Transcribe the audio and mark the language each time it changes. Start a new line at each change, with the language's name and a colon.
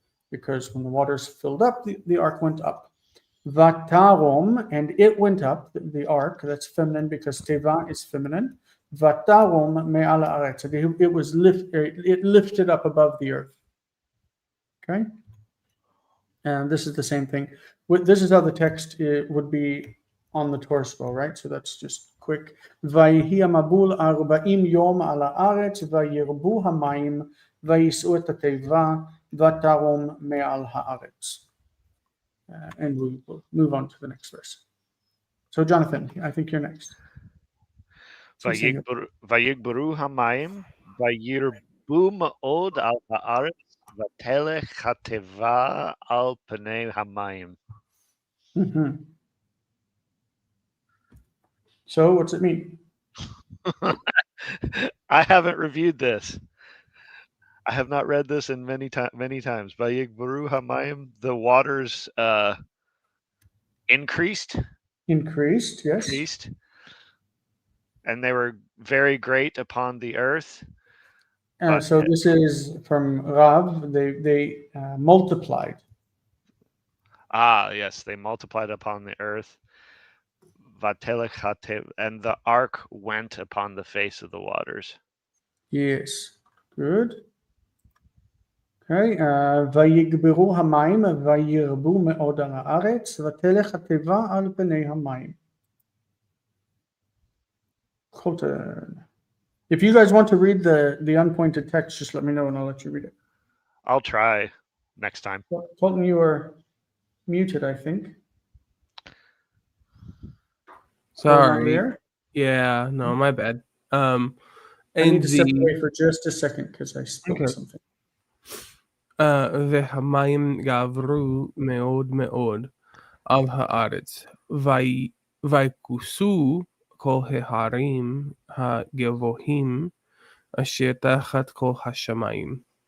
English: Because when the waters filled up, the ark went up. Vatarom, and it went up, the ark, that's feminine because teva is feminine.
Hebrew: Vatarom me'ala aretz.
English: It lifted up above the earth. Okay. And this is the same thing. This is how the text would be on the Torah scroll, right? So that's just quick.
Hebrew: ויהי המבול 40 יום על הארץ, וירבו המים, ויישאו את התיבה, ותרום מעל הארץ.
English: And we'll move on to the next verse. So Jonathan, I think you're next.
Hebrew: ויגברו המים, וירבו מאוד על הארץ, ותלך התיבה על פני המים.
English: Mm-hmm. So what's it mean? I haven't reviewed this. I have not read this in many times.
Hebrew: Vayigbaru hamayim,
English: the waters increased. Increased, yes. Increased, and they were very great upon the earth. So this is from Rav. They multiplied. Yes, they multiplied upon the earth. And the ark went upon the face of the waters. Yes, good.
Hebrew: Okay, ויגברו המים וירבו מאוד על הארץ ותלך התיבה על פני המים.
English: Colton. If you guys want to read the unpointed text, just let me know and I'll let you read it. I'll try next time. Colton, you are muted, I think. Sorry. Yeah, no, my bad. I need to step away for just a second because I spilled something.
Hebrew: והמים גברו מאוד מאוד על הארץ, ויכוסו כל ההרים הגבוהים אשר תחת כל השמיים.